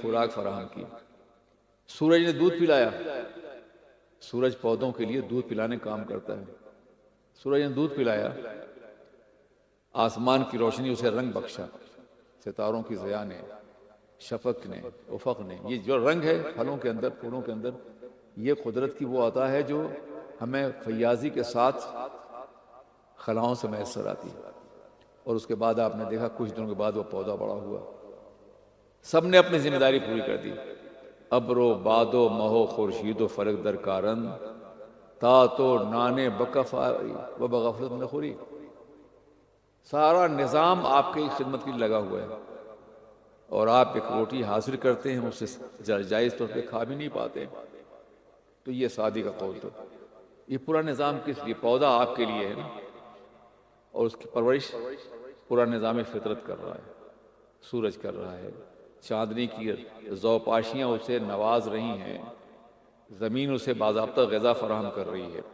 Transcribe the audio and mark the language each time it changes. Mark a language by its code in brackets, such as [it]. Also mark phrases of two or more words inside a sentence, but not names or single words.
[ur] خوراک فراہم کی، سورج نے دودھ پلایا، سورج پودوں کے لیے دودھ پلانے کام کرتا ہے، سورج نے دودھ پلایا، آسمان کی روشنی اسے رنگ بخشا، ستاروں کی ضیاء نے، شفق نے، افق نے، یہ جو رنگ ہے پھلوں کے اندر، پھولوں کے اندر، یہ قدرت کی وہ عطا ہے جو ہمیں فیاضی کے ساتھ خلاؤں سے میسر آتی ہے۔ اور اس کے بعد آپ نے دیکھا کچھ دنوں کے بعد وہ پودا بڑا ہوا، سب نے اپنی ذمہ داری پوری کر دی، [fa] ابر و باد و مہو خورشید و فلک در کارن، تا تو نانے بکف آئی و بغفلت نخوری، [ur] سارا نظام آپ کی خدمت کے لیے لگا ہوا ہے، اور آپ ایک روٹی حاصل کرتے ہیں، اسے جائز طور پہ کھا بھی نہیں پاتے۔ تو یہ سعدی کا قول، تو یہ پورا نظام کس لیے؟ پودا آپ کے لیے ہے نا، اور اس کی پرورش پورا نظام فطرت کر رہا ہے، سورج کر رہا ہے، چاندنی کی زوپاشیاں اسے نواز رہی ہیں، زمین اسے باضابطہ غذا فراہم کر رہی ہے۔